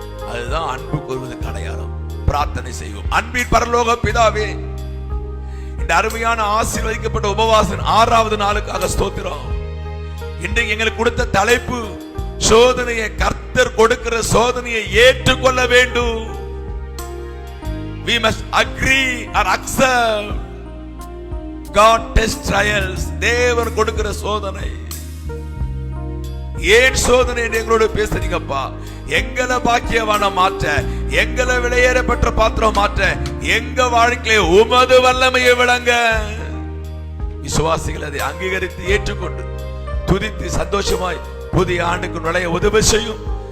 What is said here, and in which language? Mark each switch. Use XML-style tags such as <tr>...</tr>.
<ta>அதுதான் அன்பு கூறுவதற்கு அடையாளம். பிரார்த்தனை செய்வோம். அன்பின் பரலோக பிதாவே, இந்த அருமையான ஆசீர்வதிக்கப்பட்ட உபவாசம் 6வது நாளுக்காக ஸ்தோத்திரம். இன்றைக்கு எங்களுக்கு கொடுத்த தலைப்பு, சோதனையை, கர்த்தர் கொடுக்கிற சோதனையை ஏற்றுக்கொள்ள வேண்டும்.</ta> <en>We must agree or accept God test trials.</en> <ta>தேவன் கொடுக்கிற சோதனை. ஏன் சோதனை என்று எங்களோட பேசுறீங்கப்பா? எங்களை பாக்கியவான மாற்ற, எங்களை விலையேற பெற்ற பாத்திரம் மாற்ற, எங்க வாழ்க்கையில உமது வல்லமையை விளங்க விசுவாசிகள் அதை அங்கீகரித்து ஏற்றுக்கொண்டு துதித்து சந்தோஷமாய் புதிய ஆண்டுக்கு நுழைய உதவி செய்யும்.</ta>